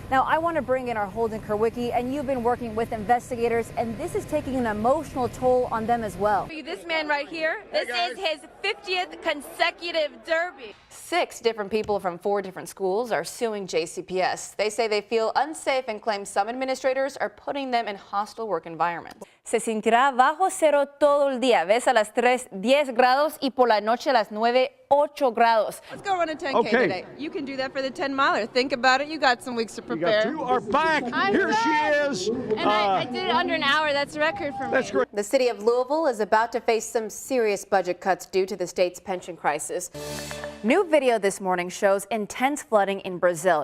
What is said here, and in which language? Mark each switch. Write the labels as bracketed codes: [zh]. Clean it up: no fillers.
[en] Now, I want to bring in our Holden Kerwicki, and you've been working with investigators, and this is taking an emotional toll on them as well. This man right here, this is his 50th consecutive derby. 6 different people from 4 different schools are suing JCPS. They say they feel unsafe and claim some administrators are putting them in hostile work environments. [es] Se sentirá bajo cero todo el día. Ves a las 3, 10 grados y por la noche a las 9, 8 grados. [en] Let's go run a 10K today. You can do that for the 10-miler. Think about it. You got some weeks to prepare. You are back. Here she is. And I did it under an hour. That's a record for me. That's great. The city of Louisville is about to face some serious budget cuts due to the state's pension crisis. New video this morning shows intense flooding in Brazil.